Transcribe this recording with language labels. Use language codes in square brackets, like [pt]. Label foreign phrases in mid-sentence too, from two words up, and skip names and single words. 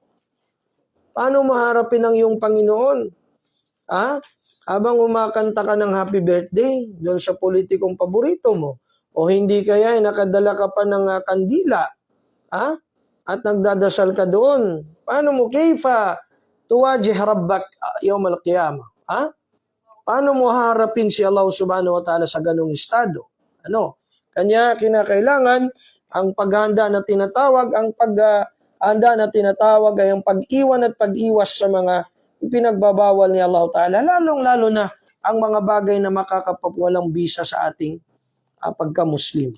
[tl] Paano maharapin ang iyong Panginoon? Habang umakanta ka ng [en] happy birthday [tl] doon sa politikong paborito mo, o hindi kaya nakadala ka pa ng kandila, at nagdadasal ka doon, paano mo [ar] كيف تواجه ربك يوم القيامة? [tl] Paano mo harapin si Allah [ar] سبحانه وتعالى [tl] sa ganung estado? Kanya kinakailangan ang paghanda na tinatawag, ay ang pag-iwan at pag-iwas sa mga ipinagbabawal ni Allah Ta'ala, lalong-lalo na ang mga bagay na makakapawalang bisa sa ating pagka-Muslim.